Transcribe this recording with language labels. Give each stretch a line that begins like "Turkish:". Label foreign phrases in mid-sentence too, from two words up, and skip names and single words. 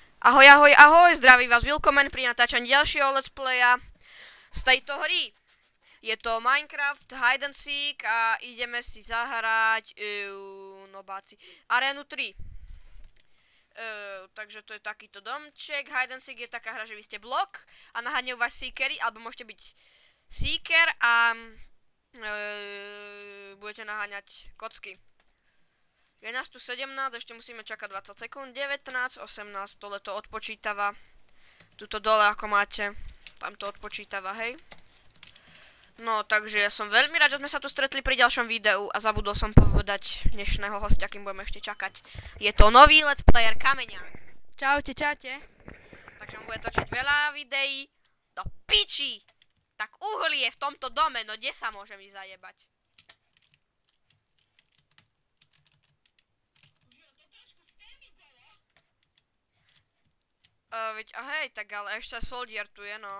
Slovak: Ahoj, ahoj, ahoj, zdraví vás Willkomen pri natáčaní ďalšieho
English: let's playa
Slovak: z tejto hry. Je to Minecraft Hide and Seek a ideme si zahrať Arénu 3. Takže to je takýto domček. Hide and Seek je taká hra, že vy ste blok a naháňajú vás seekery, alebo môžete byť seeker a budete naháňať kocky. Je nás tu 17, ešte musíme čakať 20 sekúnd, 19, 18, tohle to odpočítava. Tuto dole, ako máte, tam to odpočítava, hej. No, takže ja som veľmi rád, že sme sa tu stretli pri ďalšom videu a zabudol som povedať dnešného hostia, kým budeme ešte čakať. Je to nový
English: let's player
Slovak: Kameňa. Čaute, čaute. Takže on bude točiť veľa videí. Do piči! Tak uhlie v tomto dome, no kde sa môžem ísť zajebať? Veď, a hej, tak ale ešte soldier tu je, no.